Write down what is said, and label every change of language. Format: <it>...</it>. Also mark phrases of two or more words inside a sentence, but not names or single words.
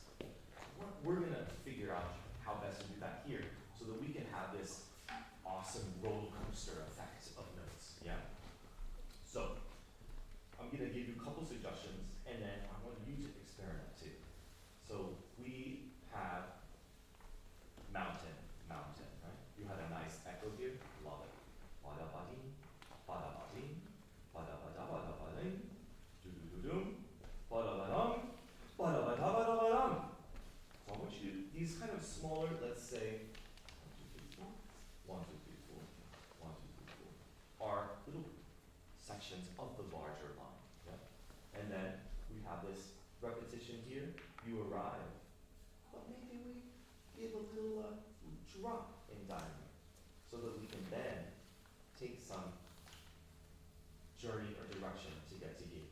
<en>We're going to figure out how best to do that here so that we can have this awesome roller coaster effect of notes, yeah? So, I'm going to give you a couple suggestions, and then I want you to experiment too. So, we have mountain, right? You had a nice echo here, love it. Ba-da-ba-dee, ba-da-ba-dee, ba-da-ba-da-ba-da-ba-dee, do-do-do-doom, ba-da-ba-dum, ba-da-ba-da-ba-da-ba-dum. So I want you to, these kind of smaller, let's say, 1, 2, 3, 4, 1, 2, 3, 4, are little sections of the larger line. Yeah? And then we have this repetition here. You arrive, but maybe we give a little drop in dynamic so that we can then take some journey or direction to get to E.</en>